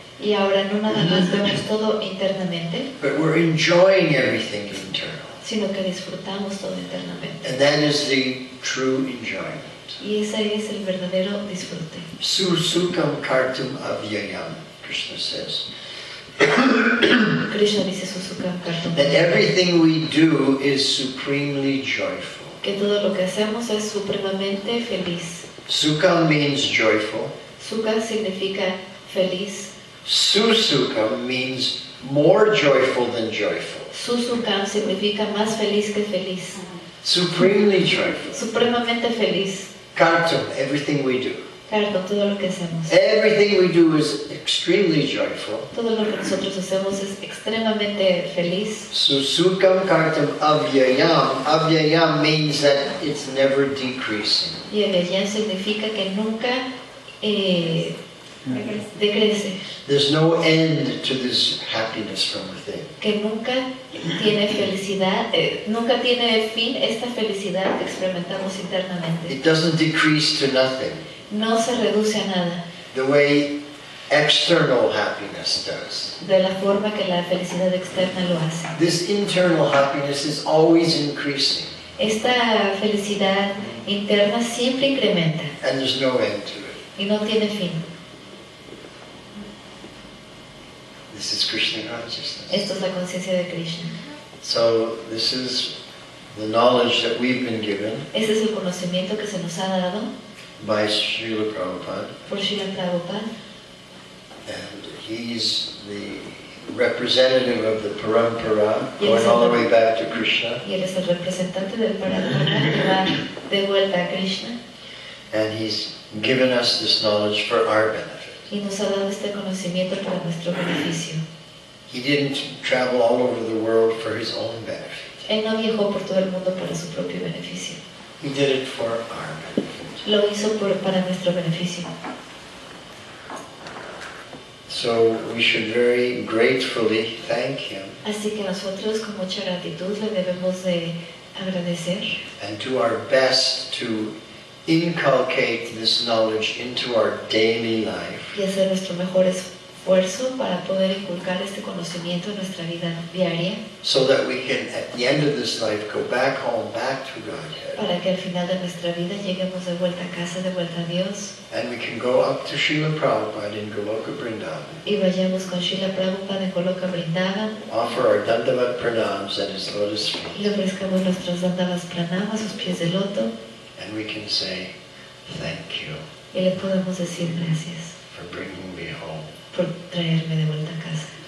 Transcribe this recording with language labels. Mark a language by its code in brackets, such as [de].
[es] Y ahora no nada más vemos todo internamente, [en] but we're enjoying everything internal. [es] sino que disfrutamos todo internamente. [en] And that is the true enjoyment. [es] Y ese es el verdadero disfrute. [sa] Susukam kartum avyayam, [en] Krishna says. [es] Krishna dice [sa] Susukam Kartam, [en] That everything we do is supremely joyful. [es] que todo lo que hacemos es supremamente feliz. [en] Sukam means joyful. [es] Sukha significa feliz. [en] Susukam means more joyful than joyful. [es] Susukam significa más feliz que feliz. [en] Supremely joyful. [es] Supremamente feliz. [en] Kartum, everything we do. [es] Kartam, todo lo que hacemos. [en] Everything we do is extremely joyful. [es] Todo lo que nosotros hacemos es extremadamente feliz. [sa] Susukam kartum avyayam. [en] Avyayam means that it's never decreasing. [es] Y Avyayam significa que nunca decrece. [en] There's no end to this happiness from within. [es] Que nunca tiene felicidad, nunca tiene fin esta felicidad que experimentamos internamente. [en] It doesn't decrease to nothing, [es] No se reduce a nada, [en] the way external happiness does. [es] de la forma que la felicidad externa lo hace. [en] This internal happiness is always increasing, [es] Esta felicidad interna siempre incrementa [en] and there's no end to it. [es] y no tiene fin. [en] This is Krishna consciousness. [es] Esto es la conciencia de Krishna. [en] So this is the knowledge that we've been given [es] Ese es el conocimiento que se nos ha dado [en] by Srila Prabhupada, [es] por Srila Prabhupada. [en] and he's the representative of the Parampara, going all the way back to Krishna, [es] Y él es el representante del Parampara que va de vuelta a Krishna. [en] and he's given us this knowledge for our benefit. [es] Y nos ha dado este conocimiento para nuestro beneficio. [en] He didn't travel all over the world for his own benefit. [es] Él no viajó por todo el mundo para su propio beneficio. [en] He did it for our benefit. [es] Lo hizo para nuestro beneficio. [en] So we should very gratefully thank him [es] Así que nosotros con mucha gratitud le debemos de agradecer [en] and do our best to inculcate this knowledge into our daily life, [es] y hacer nuestro mejor esfuerzo para poder inculcar este conocimiento en nuestra vida diaria, [en] so that we can, at the end of this life, go back home, back to Godhead, [es] para que al final de nuestra vida lleguemos de vuelta a casa, de vuelta a Dios, [en] and we can go up to Srila Prabhupada in Goloka Vrindavan, [es] y vayamos con Srila Prabhupada en Goloka Vrindavan, [en] offer our Dandavat pranams at his lotus feet, [es] y le ofrezcamos nuestros dandavas pranam a sus pies de loto, [en] and we can say, thank you [es] y le podemos decir gracias [en] for bringing me home. [es] por traerme de vuelta a casa.